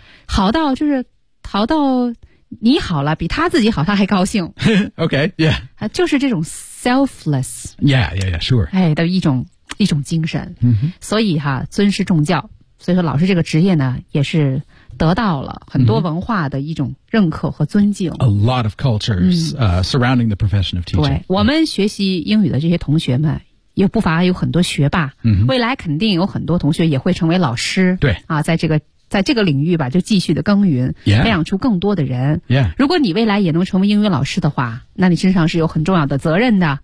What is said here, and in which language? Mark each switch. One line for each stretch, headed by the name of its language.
Chinese: 好到就是好到你好了，比他自己好，他还高兴。
English: Okay. Yeah.
Chinese: 就是这种 selfless.
English: Yeah. Yeah. Yeah. Sure.
Chinese: 哎，的一种精神。所以哈，尊师重教。所以说老师这个职业呢也是得到了很多文化的一种认可和尊敬。
English: A lot of cultures, surrounding the profession of teaching.
Chinese: 对，我们学习英语的这些同学们也不乏有很多学霸。未来肯定有很多同学也会成为老师。对。啊，在这个领域吧就继续的耕耘。
English: Yeah.
Chinese: 培养出更多的人。
English: Yeah.
Chinese: 如果你未来也能成为英语老师的话，那你身上是有很重要的责任的。